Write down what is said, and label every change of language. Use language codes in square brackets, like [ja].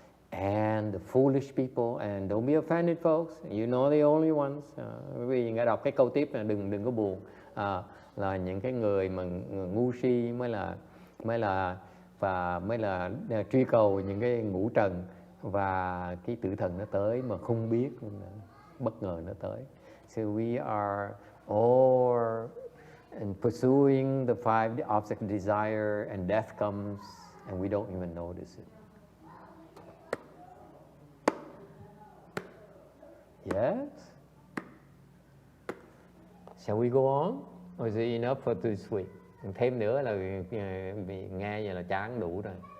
[en] And the foolish people, and don't be offended folks, you know the only ones. [vi] Quý vị nghe đọc cái câu tiếp này đừng có buồn. Là những cái người mà ngu si mới là truy cầu những cái ngũ trần, và cái tử thần nó tới mà không biết, bất ngờ nó tới. [en] So we are all pursuing the five object of desire, and death comes and we don't even notice it. Yes? Shall we go on? Or is it enough for this week? [vi] Thêm nữa là vì nghe vậy là chán đủ rồi.